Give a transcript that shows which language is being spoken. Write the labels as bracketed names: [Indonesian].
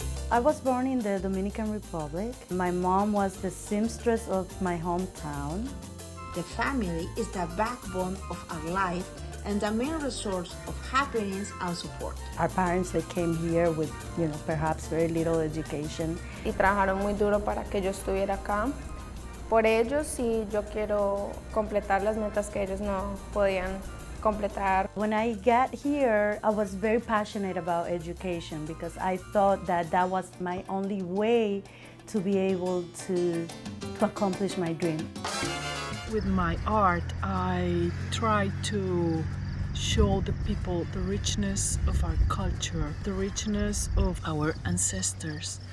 [English] I was born in the Dominican Republic. My mom was the seamstress of my hometown. The family is the backbone of our life and the main resource of happiness and support. Our parents, they came here with, perhaps very little education. [Spanish] Y trabajaron muy duro para que yo estuviera acá. Por ellos, sí, yo quiero completar las metas que ellos no podían completar. [English] When I got here, I was very passionate about education because I thought that that was my only way to be able to accomplish my dream. With my art, I try to show the people the richness of our culture, the richness of our ancestors.